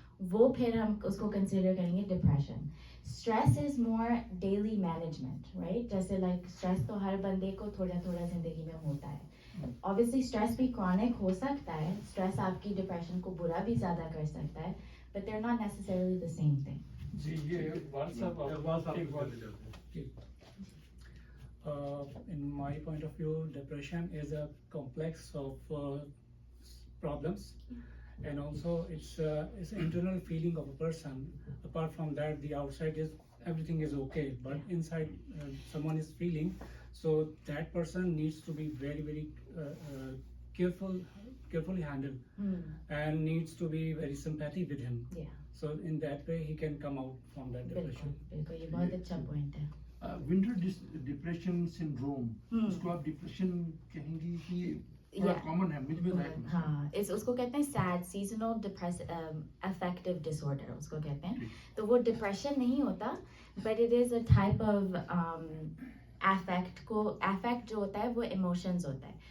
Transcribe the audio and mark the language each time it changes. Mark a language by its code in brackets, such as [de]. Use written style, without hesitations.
[hi] वो फिर हम उसको कंसिडर करेंगे depression. [en] Stress is more daily management, right? [hi] जैसे लाइक स्ट्रेस तो हर बंदे को थोड़ा थोड़ा जिंदगी में होता है. ऑब्वियसली स्ट्रेस भी क्रॉनिक हो सकता है. स्ट्रेस आपकी डिप्रेशन को बुरा भी ज़्यादा कर सकता है, [en] But they are not necessarily the same thing. जी, ये in my point of view, depression is a complex of problems, and also it's an internal feeling of a person. Apart from that, the outside is everything is okay, but inside someone is feeling. So that person needs to be very carefully handled, and needs to be very sympathy with him. Yeah. So in that way, he can come out from that [hi] बिल्कुल [en] depression. [hi] बिल्कुल, ये बहुत अच्छा point है. Winter depression syndrome, उसको आप depression कहेंगी कि थोड़ा [en] Yeah. [hi] कॉमन है? मुझे बताएं. हाँ, उसको कहते हैं सैड सीजनल अफेक्टिव डिसऑर्डर उसको कहते हैं. तो वो डिप्रेशन नहीं होता, [en] but it is a type of affect [hi] जो होता है वो इमोशंस होता है.